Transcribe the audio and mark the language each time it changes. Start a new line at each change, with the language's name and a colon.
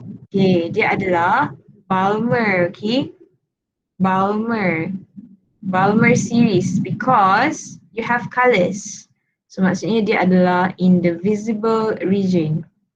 Malay: Okay, dia adalah Balmer, okay?
English: Balmer series because you have colours. So
Malay: maksudnya dia adalah
English: in the visible region.